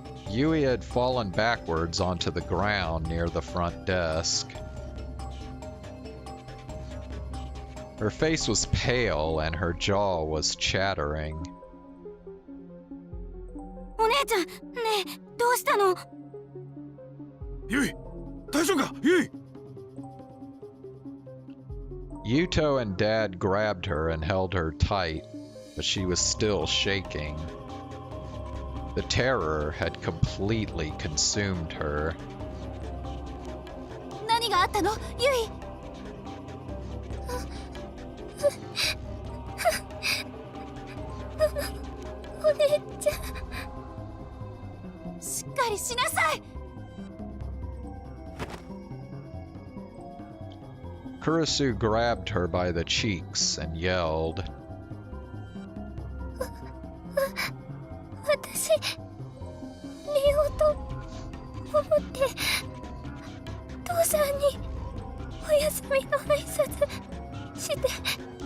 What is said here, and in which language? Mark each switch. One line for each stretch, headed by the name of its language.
English: Yui had fallen backwards onto the ground near the front desk. Her face was pale and her jaw was chattering.
Japanese: お姉ちゃん、ねえ、どうしたの？ユイ、大丈夫か？ユイ。
English: Yuto and Dad grabbed her and held her tight, but she was still shaking. The terror had completely consumed her.
Japanese: 何があったの？ユイ。お姉ちゃん、しっかりしなさい。
English: Kurisu grabbed her by the cheeks and yelled.
Japanese: 私、寝ようと思って、父さんにお休みの挨拶して。